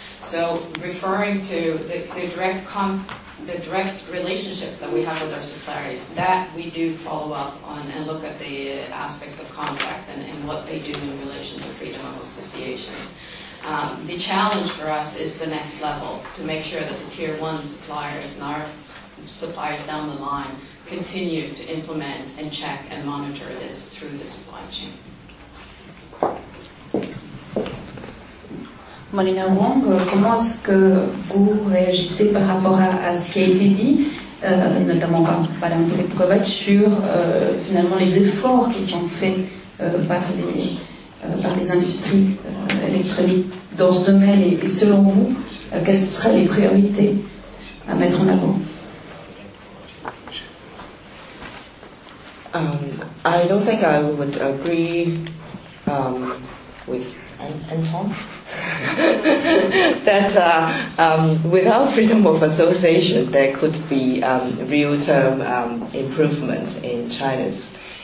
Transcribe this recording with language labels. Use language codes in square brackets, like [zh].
[en] So referring to the direct relationship that we have with our suppliers, that we do follow up on and look at the aspects of contract and what they do in relation to freedom of association. The challenge for us is the next level, to make sure that the tier one suppliers and our suppliers down the line continue to implement and check and monitor this through the supply chain. [fr] Marina Wong, comment est-ce que vous réagissez par rapport à ce qui a été dit, notamment par Madame Polipkovic, sur finalement les efforts qui sont faits par les industries électroniques dans ce domaine, et selon vous, quelles seraient les priorités à mettre en avant? [en] I don't think I would agree with Anton. That without freedom of association, there could be real-term improvements in China's.